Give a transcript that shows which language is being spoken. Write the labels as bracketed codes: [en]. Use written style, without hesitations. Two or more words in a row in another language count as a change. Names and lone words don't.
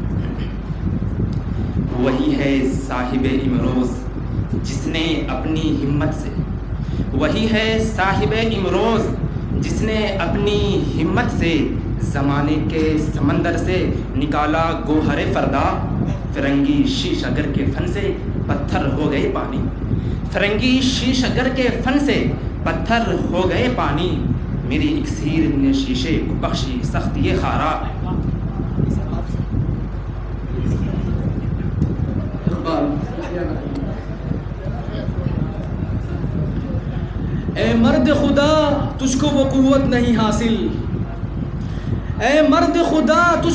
[ur] وہی ہے صاحب امروز جس نے اپنی ہمت سے، وہی ہے صاحب امروز جس نے اپنی ہمت سے زمانے کے سمندر سے نکالا گوہر فردا، فرنگی شیش اگر کے فن سے پتھر ہو گئے پانی، فرنگی شیش اگر کے فن سے پتھر ہو گئے پانی، میری اکسیر نے شیشے کو بخشی سختی خارا۔ اے مرد خدا تجھ کو وہ قوت نہیں حاصل، اے مرد خدا تجھ